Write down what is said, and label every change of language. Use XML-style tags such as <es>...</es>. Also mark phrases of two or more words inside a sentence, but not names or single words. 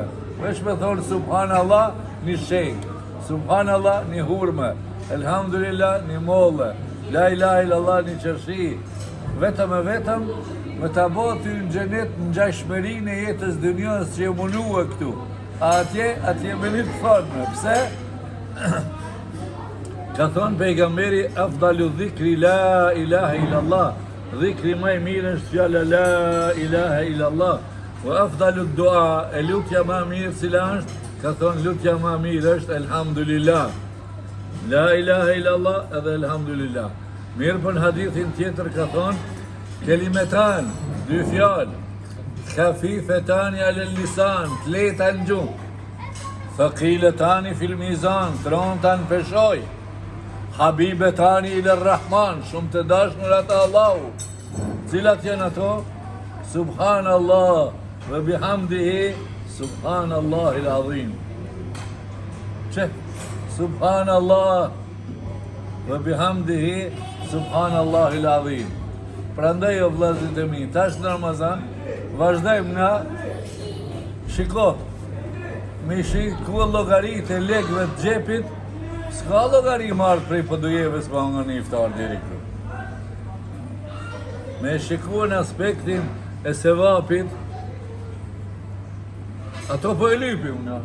<sq>Vesh me thonë subhanallah një shenjë, subhanallah një hurme, elhamdulillah një molle,</sq> <ar>لا إله إلا الله</ar> <sq>një qërshi. Vetëm e vetëm me ta boti në xhenet në ngjashmërinë e jetës dynjës që e munua këtu. Atje me një të thonë, pse? Ka thonë pejgamberi</sq> <ar>أفضل الذكر لا إله إلا الله.</ar> <sq>Dhikri më i mirë është fjala</sq> <ar>لا إله إلا الله. وأفضل الدعاء,</ar> <sq>e lutja më e mirë cila është? Ka thonë lutja më e mirë është elhamdulillah.</sq> <ar>لا إله إلا الله</ar> <sq>edhe elhamdulillah. Mirë për në hadithin tjetër ka thonë kelimetan, dy fjalë,</sq> <ar>خفيفتان على اللسان,</ar> <sq>të lehta në gjuhë,</sq> <ar>ثقيلتان في الميزان,</ar> <sq>tronta në peshoj,</sq> <ar>حبيبتان إلى الرحمن,</ar> <sq>shumë të dashur ata Allahu. Cilat janë ato?</sq> <ar>سبحان الله وبحمده سبحان الله العظيم.</ar> <sq>Çe?</sq> <ar>سبحان الله وبحمده سبحان الله العظيم.</ar> <sq>Prandaj o vëllezërit e mi, tash në Ramazan vazhdojmë na shiko. Me shiko llogaritë e lekëve të xhepit. S'ka llogari marrë prej pëdujeve s'ma nga një iftar diri këtu. Me shikuar në aspektin e sevapit, ato po e lypi unë.</sq>